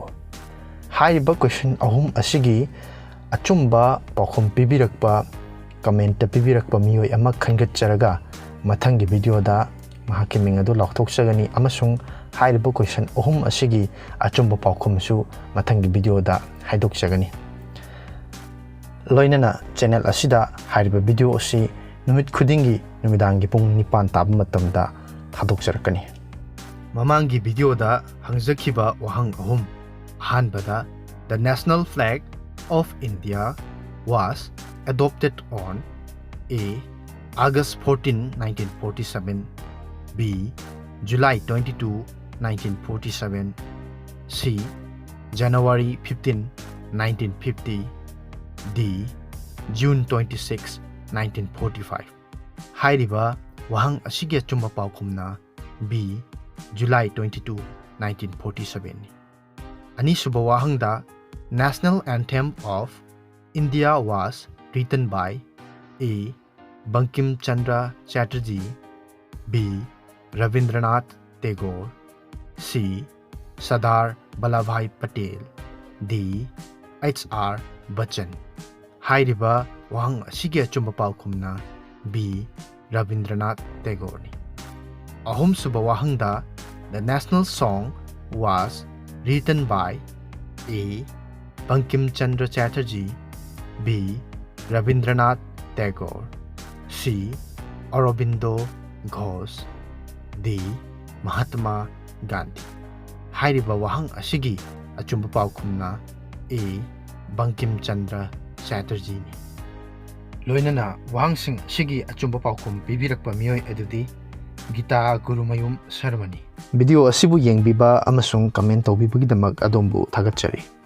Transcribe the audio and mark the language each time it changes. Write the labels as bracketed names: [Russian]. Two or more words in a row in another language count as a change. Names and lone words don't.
[Manipuri] Haiba question ahum asigi achumba paukhum pibirakpa comment pibirakpa miyoi ama khangatcharaga mathangi video da mahaki ming adu laukthokchagani amasung haiba question ahum asigi achumba paukhum su mathangi video da haidokchagani. Loinana channel asida haiba video asi numit khudingi numidangi pung nipan tab matamda thadokcharakani. Mamangi video da hangjakhiba wahang ahum. [English] Ahanbada the national flag of India was adopted on A. August 14, 1947, B. July 22, 1947, C. January 15, 1950, D. June 26, 1945. [Manipuri] Hairiba wahang asigi achumba paukhumna B. [English] July 22, 1947. [Manipuri] Ani suba wahang da [English] national anthem of India was written by A. Bankim Chandra Chatterjee, B. Rabindranath Tagore, C. Sardar Vallabhbhai Patel, D. H.R. Bachchan. [Manipuri] Hairiba wahang asigi achumba paukhumna B. Rabindranath Tagore ni. Ahum suba wahang da [English] the national song was written by A. Bankim Chandra Chatterjee, B. Rabindranath Tagore, C. Aurobindo Ghosh, D. Mahatma Gandhi. [Manipuri] Hairiba wahang asigi achumba paukhumna A. Bankim Chandra Chatterjee ni. Loinana wahangsing sigi achumba paukhum pibirakpa miyoi adudi Gita Gurumayum Sharmani. Video asibu yengbiba amasung comment tawbibagidamak adombu thagatchari.